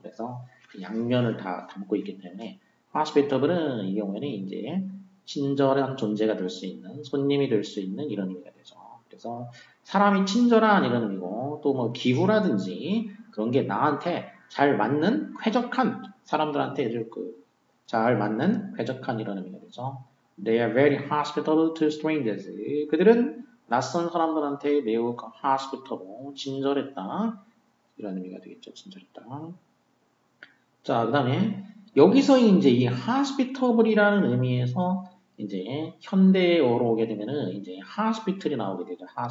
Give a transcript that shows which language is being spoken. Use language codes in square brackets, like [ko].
[ko] 그래서 양면을 다 담고 있기 때문에 hospitable은 이 경우에는 이제 친절한 존재가 될 수 있는 손님이 될 수 있는 이런 의미가 되죠. 그래서 사람이 친절한 이런 의미고 또 뭐 기후라든지 그런 게 나한테 잘 맞는 쾌적한 사람들한테 잘 맞는 쾌적한 이런 의미가 되죠. [en] They are very hospitable to strangers. [ko] 그들은 낯선 사람들한테 매우 hospitable, 친절했다. 이런 의미가 되겠죠. 친절했다. 자, 그 다음에 여기서 이제 이 hospitable이라는 의미에서 이제 현대어로 오게 되면은 이제 hospital이 나오게 되죠.